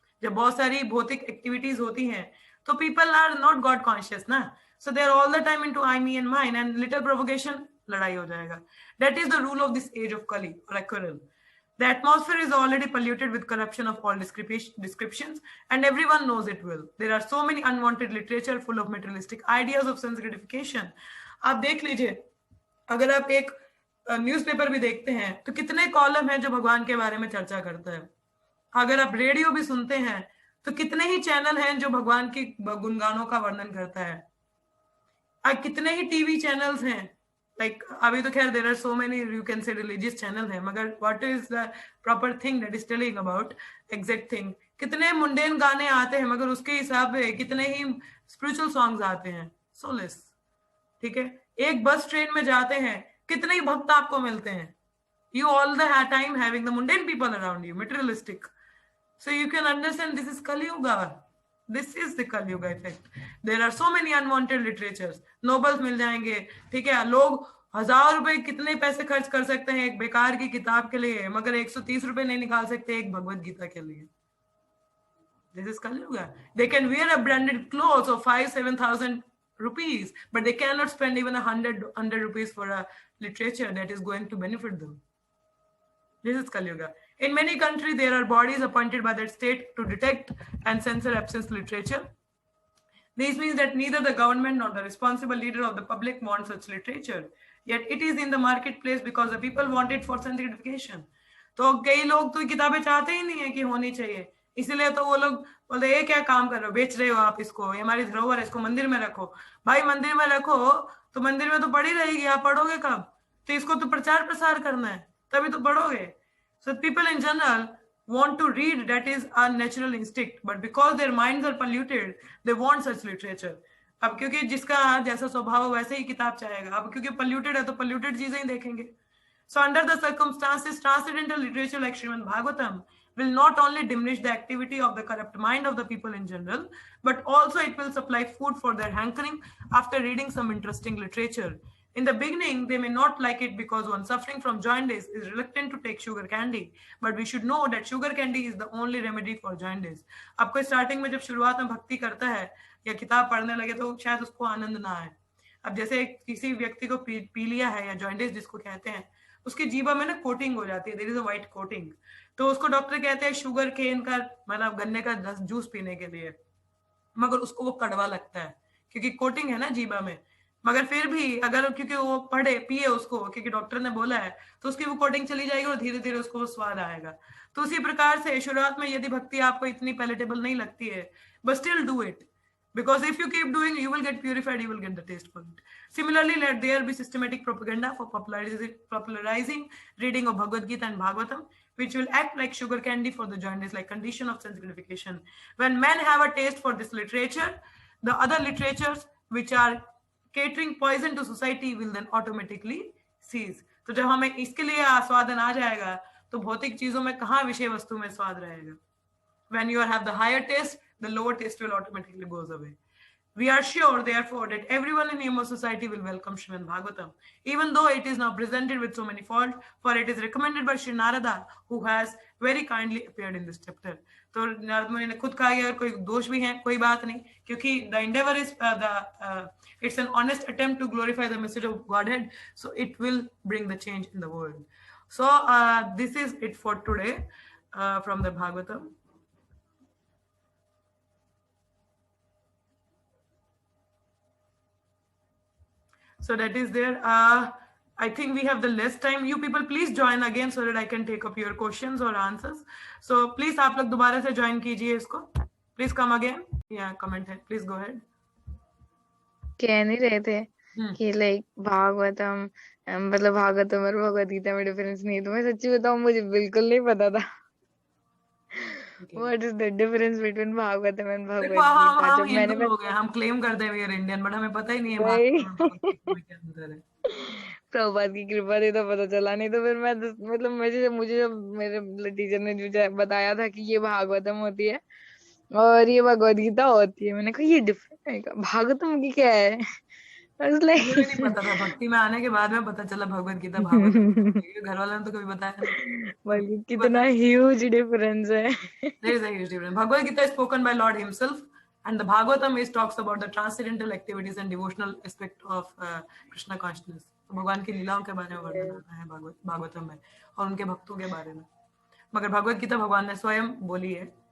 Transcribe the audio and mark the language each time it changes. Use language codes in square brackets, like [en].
[hi] जब बहुत सारी भौतिक [en] activities [hi] होती हैं, तो [en] people are not God conscious ना, so they are all the time into I, me and mine, and little provocation [hi] लड़ाई हो जाएगा. [en] That is the rule of this age of Kali or a quarrel. The atmosphere is already polluted with corruption of all descriptions, and everyone knows it well. There are so many unwanted literature full of materialistic ideas of sense gratification. [hi] आप देख लीजिए, अगर आप एक newspaper भी देखते हैं तो कितने कॉलम हैं जो भगवान के बारे में चर्चा करता है. अगर आप रेडियो भी सुनते हैं तो कितने ही चैनल हैं जो भगवान के गुणगानों का वर्णन करता है. कितने ही टीवी चैनल्स हैं. [en] Like [hi] अभी तो खैर [en] there are so many you can say religious channel [hi] है, मगर [en] what is the proper thing that is telling about exact thing. [hi] कितने मुंडेन गाने आते हैं मगर उसके हिसाब से कितने ही [en] spiritual songs [hi] आते हैं. [en] So less. [hi] ठीक है, एक बस ट्रेन में जाते हैं कितने ही भक्त आपको मिलते हैं. [en] You all the time having the mundane people around you, materialistic. So you can understand this is Kali Yuga. This is the Kali Yuga effect. There are so many unwanted literatures. [hi] Nobels मिल जाएंगे, ठीक है, लोग 1000 रुपए कितने पैसे खर्च कर सकते हैं एक बेकार की किताब के लिए, मगर 130 रुपए नहीं निकाल सकते एक भगवत गीता के लिए. [en] This is Kali Yuga. They can wear a branded clothes of 5,000-7,000 rupees, but they cannot spend even 100 rupees for a literature that is going to benefit them. This is Kali Yuga. In many countries, there are bodies appointed by the state to detect and censor absence literature. This means that neither the government nor the responsible leader of the public wants such literature. Yet it is in the marketplace because the people want it for sanctification. [hi] तो कई लोग तो किताबें चाहते ही नहीं है कि होनी चाहिए, इसलिए तो वो लोग बोलते ये क्या काम कर रहे हो, बेच रहे हो आप इसको, ये हमारी धरोहर है, इसको मंदिर में रखो. भाई मंदिर में रखो तो मंदिर में तो पड़ी रहेगी, आप पढ़ोगे कब? तो इसको तो प्रचार प्रसार करना है, तभी तो पढ़ोगे. [en] So people in general want to read, that is a natural instinct, but because their minds are polluted, they want such literature. [hi] अब क्योंकि जिसका जैसा स्वभाव वैसे ही किताब चाहेगा, अब क्योंकि polluted है तो polluted चीजें ही देखेंगे. [en] So under the circumstances, transcendental literature like Srimad Bhagavatam will not only diminish the activity of the corrupt mind of the people in general, but also it will supply food for their hankering after reading some interesting literature. In the beginning, they may not like it because one suffering from jaundice is reluctant to take sugar candy, but we should know that sugar candy is the only remedy for jaundice. [hi] आपको starting में जब शुरुआत में भक्ति करता है या किताब पढ़ने लगे तो शायद उसको आनंद ना आए. अब जैसे किसी व्यक्ति को पी लिया है या जॉइंटिस जिसको कहते हैं, उसकी जीभा में ना कोटिंग हो जाती है, [en] there is a white coating, [hi] तो उसको डॉक्टर कहते हैं शुगर केन का मतलब गन्ने का जूस पीने के लिए, मगर उसको वो कड़वा लगता है क्योंकि कोटिंग है ना जीभा में. मगर फिर भी अगर क्योंकि वो पढ़े पिए उसको क्योंकि डॉक्टर ने बोला है तो उसकी वो कोटिंग चली जाएगी और धीरे धीरे उसको वो स्वाद आएगा. तो उसी प्रकार से शुरुआत में यदि भक्ति आपको इतनी पैलेटेबल नहीं लगती है, [en] But still do it, because if you keep doing, you will get purified, you will get the taste for it. Similarly, let there be systematic propaganda for popularizing reading of Bhagavad Gita and Bhagavatam, which will act like sugar candy for the jaundice, like condition of sense gratification. When men have a taste for this literature, the other literatures which are catering poison to society will then automatically cease. [hi] तो जब हमें इसके लिए आस्वादन आ जाएगा तो भौतिक चीजों में कहाँ विषय वस्तु में स्वाद रहेगा. [en] When you have the higher taste, the lower taste will automatically goes away. We are sure, therefore, that everyone in human society will welcome Srimad Bhagavatam, even though it is now presented with so many faults, for it is recommended by Sri Narada, who has very kindly appeared in this chapter. [hi] तो नारद मुनि ने खुद कहा अगर कोई दोष भी है कोई बात नहीं, क्योंकि [en] the endeavor is it's an honest attempt to glorify the message of Godhead, so it will bring the change in the world. So this is it for today from the Bhagavatam. So that is there. I think we have the less time. You people please join again so that I can take up your questions or answers. So please [hi] आप लोग दोबारा से join कीजिए इसको. [en] Please come again. Yeah, comment है. Please go ahead. [hi] कह नहीं रहे थे कि लाइक भागवतम मतलब भागवतम और भगवद गीता में डिफरेंस नहीं है. तो मैं सच्ची बताऊं मुझे बिल्कुल नहीं पता था. [en] What is the difference between Bhagavatam and Bhagavad Gita? [hi] जब मैंने लोग हैं हम क्लेम करते हैं [en] we are Indian, but [hi] हमें पता ही नहीं है भागवतम के अंदर है. प्रभुपाद की कृपा से तो पता चला, नहीं तो फिर मैं मतलब मुझे जब मेरे टीचर ने जो बताया था कि ये भागवतम होती है और ये भगवद गीता होती है, मैंने कहा ये डिफरेंट है, भागवतम की क्या है. मुझे नहीं पता था, भक्ति में आने के बाद में पता चला भगवद गीता भागवतम. घर वालों ने तो कभी बताया नहीं. बल्कि कितना [en] huge difference [hi] है. [en] There is a huge difference. Bhagavad Gita is spoken by Lord himself, and the Bhagavatam is talks about the transcendental activities and devotional aspect of Krishna consciousness. [hi] तो भगवान की लीलाओं के बारे में वर्णन आता है भागवतम में और उनके भक्तों के बारे में. मगर भगवद गीता भगवान ने स्वयं बोली है.